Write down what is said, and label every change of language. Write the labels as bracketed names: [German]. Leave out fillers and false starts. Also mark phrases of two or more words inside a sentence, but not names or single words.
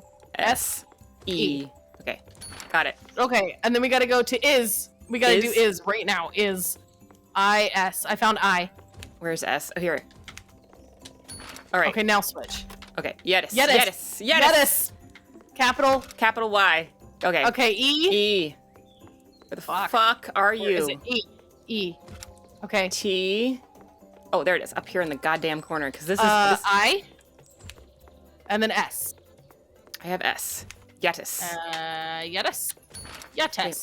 [English] S E. Okay. Got it. Okay, and then we gotta go to is. We gotta do is right now. Is. I-S. I found I. Where's S? Oh, here. All right. Okay, now switch. Okay. Yetis. Yetis. Yetis. Yetis. Capital. Capital Y. Okay. Okay, E. E. Where the Fuck. fuck are Where you? is it? E. E. Okay. T. Oh, there it is. Up here in the goddamn corner. Because this is. I. And then S. I have S. Yetis. Yetis. Yetis.